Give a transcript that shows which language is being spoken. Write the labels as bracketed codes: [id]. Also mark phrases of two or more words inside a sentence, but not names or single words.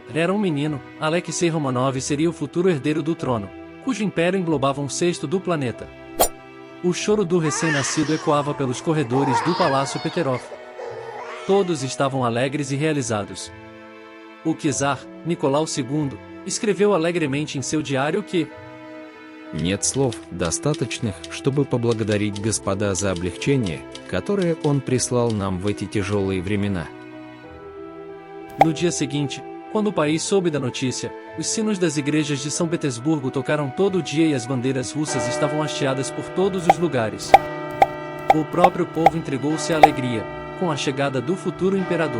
[pt] Era um menino, Alexei Romanov seria o futuro herdeiro do trono, cujo império englobava um sexto do planeta. O choro do recém-nascido ecoava pelos corredores do Palácio Peterov. Todos estavam alegres e realizados. O czar, Nicolau II, escreveu alegremente em seu diário que [ru] «Нет слов, достаточных, чтобы поблагодарить Господа за облегчение, которое Он прислал нам в эти тяжелые времена». [pt] No dia seguinte, quando o país soube da notícia, os sinos das igrejas de São Petersburgo tocaram todo o dia e as bandeiras russas estavam hasteadas por todos os lugares. O próprio povo entregou-se à alegria, com a chegada do futuro imperador.